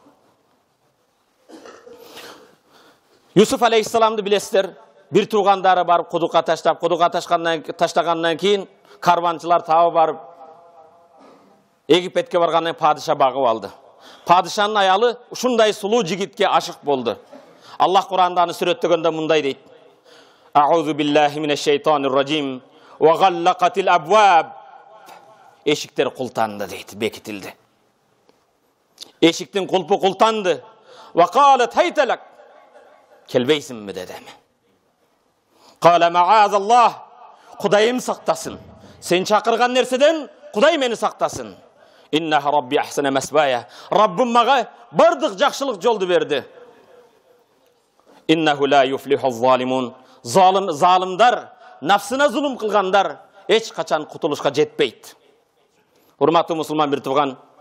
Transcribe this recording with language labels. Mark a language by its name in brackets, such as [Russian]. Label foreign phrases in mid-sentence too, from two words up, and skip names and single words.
[Kyrgyz] Юсуф алейхиссаламды билесиздер, бир туугандары барып кудукка таштап, кудукка таштагандан кийин карванчылар табып барып Египетке баргандан падыша багып алды. Падышанын аялы ушундай сулуу жигитке ашык болду. Аллах Куранда аны сүрөттөгөндө мындай дейт. [Arabic] أعوذ بالله من الشيطان الرجيم وغلقت الأبواب. [Kyrgyz] Эшиктер култанды дейт, бекитилди. Эшиктин кулпу култанды. [Arabic] وقالت هيت لك. [Kyrgyz] Келбейсинби деди. [Arabic] قال معاذ الله. [Kyrgyz] Кудайым сактасын. Сен чакырган нерседен Кудай мени сактасын. [Arabic] إنه ربي أحسن مثواي. [Kyrgyz] Раббым мага бардык жакшылык жолду берди. [Arabic] إنه لا يفلح الظالمون. [Kyrgyz] Залымдар, нафсына зулум кылгандар эч качан кутулушка жетпейт. Урматтуу мусулман бир тууган,